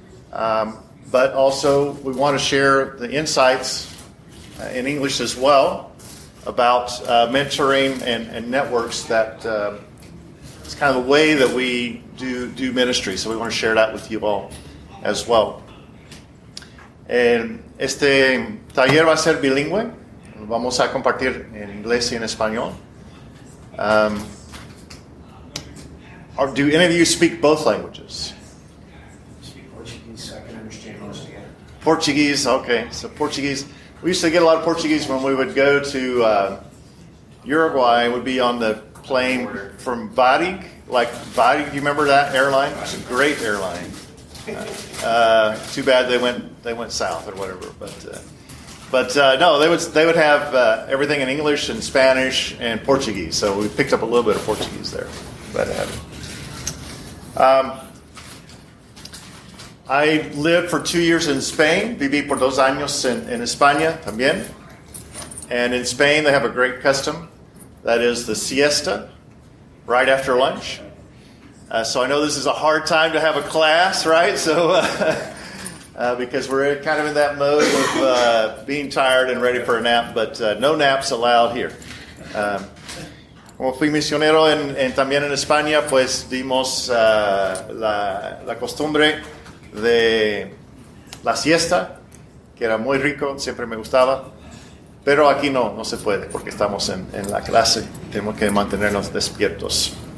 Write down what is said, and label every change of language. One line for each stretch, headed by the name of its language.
English: But also we want to share the insights in English as well about mentoring and networks. That it's kind of the way that we do ministry. So we want to share that with you all as well.
Spanish: Este taller va a ser bilingüe. Vamos a compartir en inglés y en español.
English: Or do any of you speak both languages? I speak Portuguese, so I can understand most of it. Portuguese, okay. So Portuguese. We used to get a lot of Portuguese when we would go to Uruguay. We'd be on the plane from Varig. Like Varig, do you remember that airline? It's a great airline. Too bad they went south or whatever. But no, they would have everything in English and Spanish and Portuguese. So we picked up a little bit of Portuguese there. Glad to have it. I lived for 2 years in Spain.
Spanish: Viví por 2 años en España también.
English: And in Spain they have a great custom. That is the siesta, right after lunch. So I know this is a hard time to have a class, right? So because we're kind of in that mode of being tired and ready for a nap, but no naps allowed here.
Spanish: Como fui misionero también en España, pues dimos la costumbre de la siesta, que era muy rico, siempre me gustaba, pero aquí no se puede porque estamos en la clase, tenemos que mantenernos despiertos.